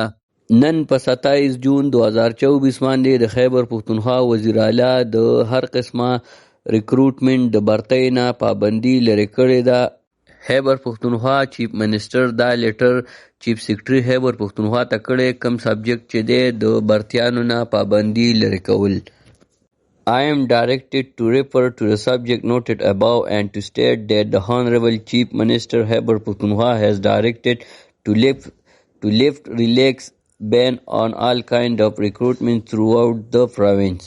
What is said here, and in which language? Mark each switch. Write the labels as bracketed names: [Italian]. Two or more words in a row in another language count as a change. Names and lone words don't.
[Pashto] نن په 27 جون 2024 باندې د خیبر پښتونخوا وزیر اعلی د هر قسمه ریکروټمنټ د برتۍ نه پابندي لرې کړې ده۔ خیبر پښتونخوا [English] chief minister [Pashto] دا لیټر [English] chief secretary [Pashto] خیبر پښتونخوا ته کړی کم سبجیکټ چې دی د برتیانو نه پابندي لرې کول۔ [English] I am directed to refer to the subject noted above and to state that the Honorable Chief Minister Khyber Pakhtunkhwa has directed to lift relax ban on all kind of recruitment throughout the province.